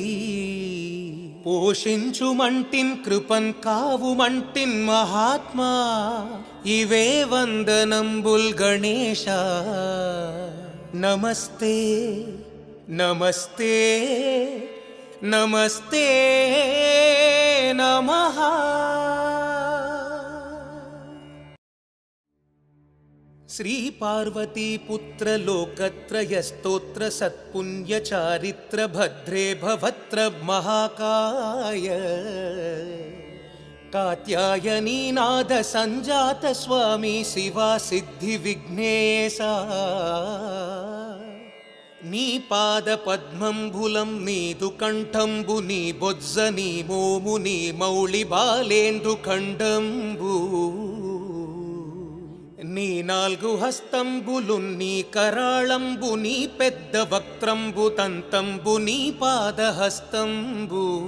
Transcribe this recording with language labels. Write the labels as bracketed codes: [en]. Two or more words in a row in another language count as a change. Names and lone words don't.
[te] పోషించుమంటిన్ కృపన్ కావుమంటిన్ మహాత్మా ఇవే వందనంబుల్ [sa] గణేశ నమస్తే నమస్తే నమస్తే నమః श्री पार्वती पुत्र लोकत्रय स्तोत्र सत्पुण्य चारित्र भद्रे भवत्र महाकाय कात्यायनी नाद संजात स्वामी शिवा सिद्धि विघ्नेशा [te] నీ పాద పద్మంబులం నీదు కంఠంబు నీ బొజ్జ నీ మోము నీ మౌళి బాలేందు ఖండంబు నీ నాలుగు హస్తంబులు నీ కరాళంబు నీ పెద్ద వక్త్రంబు తంతంబు నీ పాదహస్తంబు